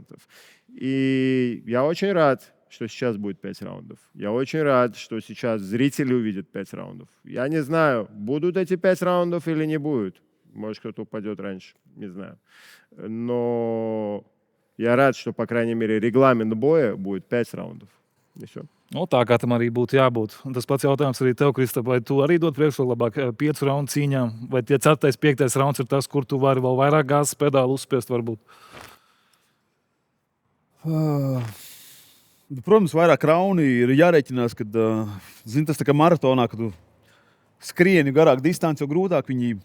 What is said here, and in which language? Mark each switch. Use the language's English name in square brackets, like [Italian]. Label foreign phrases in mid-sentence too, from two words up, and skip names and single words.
[Russian] И я очень рад, что сейчас будет 5 раундов. Я очень рад, что сейчас зрители увидят 5 раундов. Я не знаю, будут эти 5 раундов или не будут. Может, кто-то упадет раньше, не знаю. Но я рад, что, по крайней мере, регламент боя будет 5 раундов. И все. [Latvian] Nu, tā kā tam arī būtu jābūt. Un tas pats jautājums arī tev, Kristap, vai tu arī dod priekšroku labāk 5 raundu cīņām? Vai tie 4., 5. rauns ir tas, kur tu vari vēl vairāk gāzes pedāli uzspiest varbūt? Protams, vairāk rauni ir jārēķinās, kad, zini, tas tā kā maratonā, kad tu skrieni garāk distanci, jo grūtāk viņi.